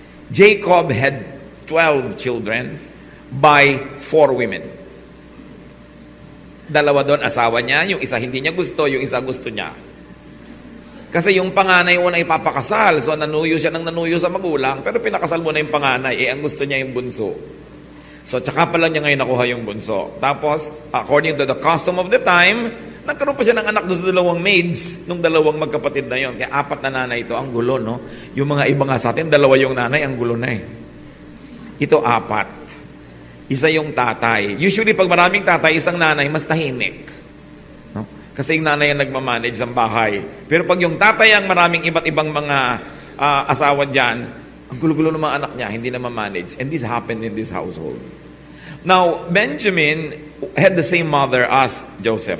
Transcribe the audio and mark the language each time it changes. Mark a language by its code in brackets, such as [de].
[en] Jacob had 12 children by 4 women. [tl] 2 doon, asawa niya. Yung isa hindi niya gusto, yung isa gusto niya. Kasi yung panganay una ipapakasal. So nanuyo siya ng nanuyo sa magulang, pero pinakasal mo na yung panganay. Ang gusto niya yung bunso. So tsaka pa lang niya ngayon nakuha yung bunso. Tapos, [en] according to the custom of the time, [tl] nagkaroon pa siya ng anak doon sa 2 maids, nung 2 magkapatid na yon. Kaya 4 na nanay ito. Ang gulo, no? Yung mga iba nga sa atin, 2 yung nanay, ang gulo na eh. Ito 4. Isa yung tatay. Usually, pag maraming tatay, isang nanay, mas tahimik. No? Kasi yung nanay ang nagmamanage ng bahay. Pero pag yung tatay ang maraming iba't ibang mga asawa dyan, ang gulo-gulo ng mga anak niya, hindi na ma-manage. [en] And this happened in this household. Now, Benjamin had the same mother as Joseph.